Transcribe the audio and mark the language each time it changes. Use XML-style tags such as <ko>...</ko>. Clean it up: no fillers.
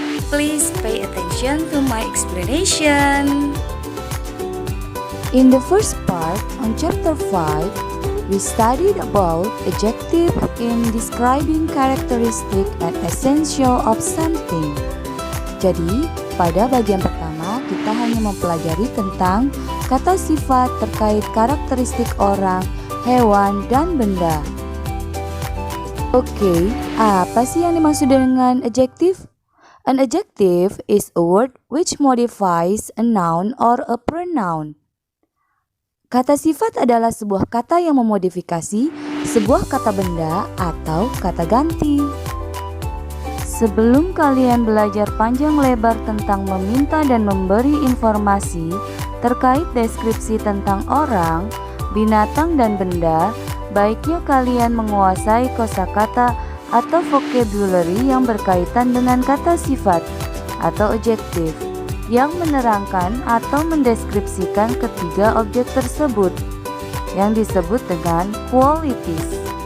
<en>Please pay attention to my explanation. In the first part on chapter 5, we studied about adjective in describing characteristic and essential of something.</en> <id>Jadi, pada bagian pertama kita hanya mempelajari tentang kata sifat terkait karakteristik orang, hewan, dan benda. Oke, apa sih yang dimaksud dengan adjective?</id> <en>An adjective is a word which modifies a noun or a pronoun.</en> <id>Kata sifat adalah sebuah kata yang memodifikasi sebuah kata benda atau kata ganti. Sebelum kalian belajar panjang lebar tentang meminta dan memberi informasi terkait deskripsi tentang orang, binatang, dan benda, baiknya kalian menguasai kosakata atau vocabulary yang berkaitan dengan kata sifat atau adjektif yang menerangkan atau mendeskripsikan ketiga objek tersebut yang disebut dengan qualities.</id>